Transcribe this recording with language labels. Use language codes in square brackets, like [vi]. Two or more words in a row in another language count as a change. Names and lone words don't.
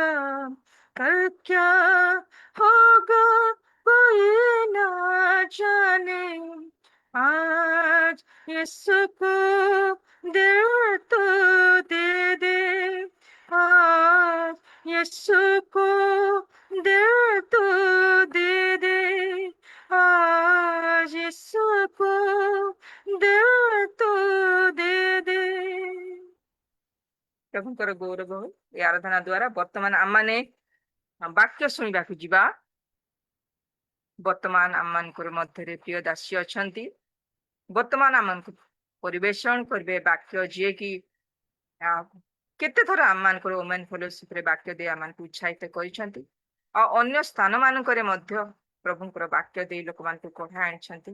[hi] कल क्या होगा कोई ना जाने, आज यीशु को दिल तो दे दे, आज यीशु को दिल तो दे दे, आज यीशु को दिल तो दे दे। [or] प्रभुଙ୍କର ଗୌରବ ହଉ। ଏ ଆରାଧନା ଦ୍ୱାରା ବର୍ତ୍ତମାନ ଆମମାନେ ବାକ୍ୟ ଶୁଣିବାକୁ ଯିବା। ବର୍ତ୍ତମାନ ଆମମାନଙ୍କର ମଧ୍ୟରେ ପ୍ରିୟ ଦାସୀ ଅଛନ୍ତି, ବର୍ତ୍ତମାନ ଆମମାନଙ୍କୁ ପରିବେଷଣ କରିବେ ବାକ୍ୟ, ଯିଏକି କେତେ ଥର ଆମମାନଙ୍କର [en] women fellowshipରେ [or] ବାକ୍ୟ ଦେଇ ଆମମାନଙ୍କୁ ଉତ୍ସାହିତ କରିଛନ୍ତି, ଆଉ ଅନ୍ୟ ସ୍ଥାନ ମାନଙ୍କରେ ମଧ୍ୟ ପ୍ରଭୁଙ୍କର ବାକ୍ୟ ଦେଇ ଲୋକମାନଙ୍କୁ କଢା ଆଣିଛନ୍ତି।